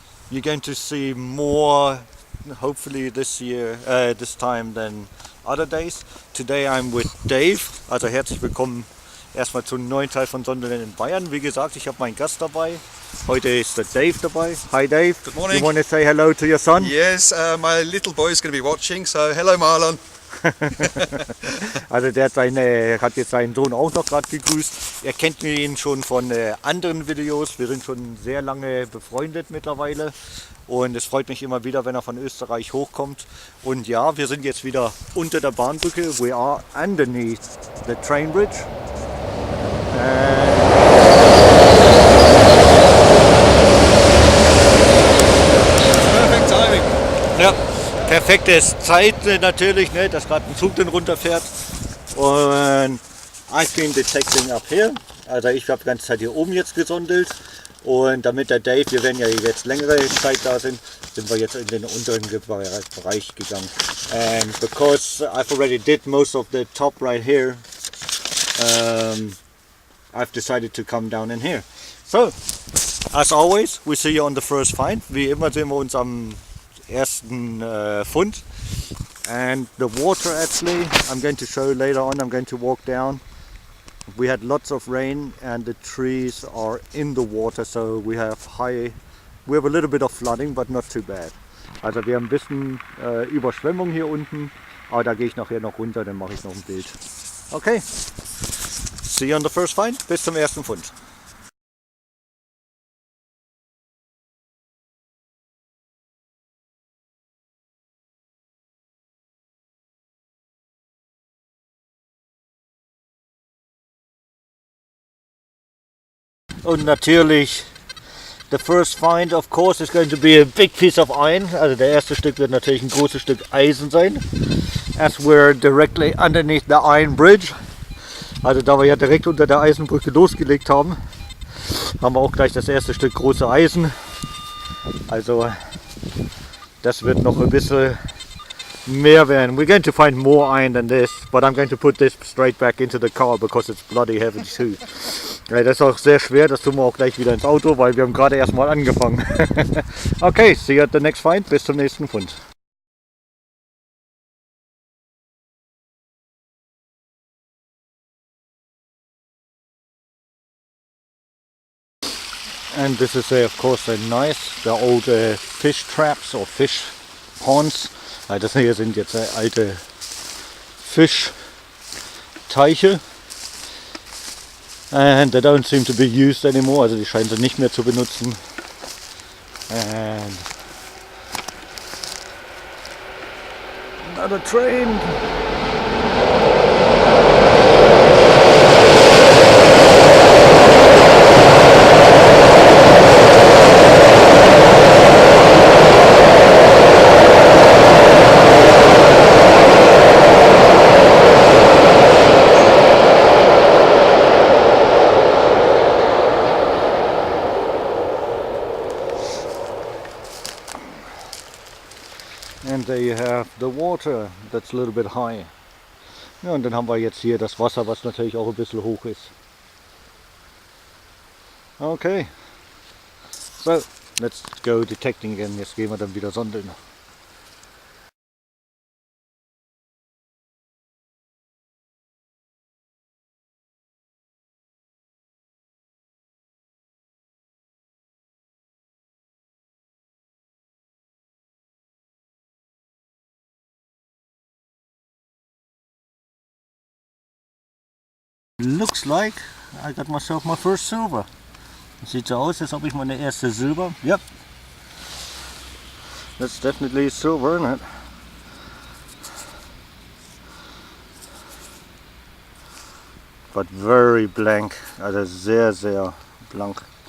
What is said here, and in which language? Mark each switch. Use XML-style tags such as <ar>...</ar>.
<en>You're going to see more, hopefully this year, this time than other days. Today I'm with Dave.</en> <de>Also herzlich willkommen erstmal zum neuen Teil von Sonderland in Bayern. Wie gesagt, ich habe meinen Gast dabei. Heute ist der Dave dabei.</de> <en>Hi Dave. Good morning. You want to say hello to your son? Yes, my little boy is going to be watching, so hello Marlon.</en> <de>Also der hat jetzt seinen Sohn auch noch gerade gegrüßt. Er kennt ihn schon von anderen Videos. Wir sind schon sehr lange befreundet mittlerweile. Und es freut mich immer wieder, wenn er von Österreich hochkommt. Und ja, wir sind jetzt wieder unter der Bahnbrücke.</de> <en>We are underneath the train bridge. Perfect timing.</en> <de>Ja, perfektes Zeit natürlich, ne, dass gerade ein Zug dann runterfährt.</de> <en>Und I've been detecting up here.</en> <de>Also ich habe die ganze Zeit hier oben jetzt gesondelt. Und damit der Dave, wir werden ja jetzt längere Zeit da sind wir jetzt in den unteren Bereich gegangen.</de> <en>And because I've already did most of the top right here, I've decided to come down in here. So, as always, we see you on the first find.</en> <de>Wie immer sehen wir uns am ersten Fund.</de> <en>And the water actually, I'm going to show later on, I'm going to walk down. We had lots of rain and the trees are in the water, so we have a little bit of flooding, but not too bad.</en> <de>Also wir haben ein bisschen Überschwemmung hier unten, aber da gehe ich nachher noch runter, dann mache ich noch ein Bild.</de> <en>Okay, see you on the first find.</en> <de>Bis zum ersten Fund. Und natürlich,</de> <en>the first find of course is going to be a big piece of iron.</en> <de>Also der erste Stück wird natürlich ein großes Stück Eisen sein.</de> <en>As we're directly underneath the iron bridge.</en> <de>Also da wir ja direkt unter der Eisenbrücke losgelegt haben, haben wir auch gleich das erste Stück große Eisen. Also das wird noch ein bisschen mehr werden.</de> <en>We're going to find more iron than this, but I'm going to put this straight back into the car because it's bloody heavy too.</en> <de>Ja, das ist auch sehr schwer, das tun wir auch gleich wieder ins Auto, weil wir haben gerade erst mal angefangen.</de> <en>Okay, see you at the next find.</en> <de>Bis zum nächsten Fund.</de> <en>And this is of course the old fish traps or fish ponds.</en> <de>Das hier sind jetzt alte Fischteiche.</de> <en>And they don't seem to be used anymore,</en> <de>also die scheinen sie nicht mehr zu benutzen.</de> <en>And another train. And there you have the water, that's a little bit high.</en> <de>Ja, und dann haben wir jetzt hier das Wasser, was natürlich auch ein bisschen hoch ist.</de> <en>Okay, so let's go detecting again.</en> <de>Jetzt gehen wir dann wieder sondeln.</de> <en>Looks like I got myself my first silver.</en> <de>Sieht so aus, als ob ich meine erste Silber.</de> <en>Yep. That's definitely silver, isn't it? But very blank.</en> <de>Also sehr, sehr blank.</de>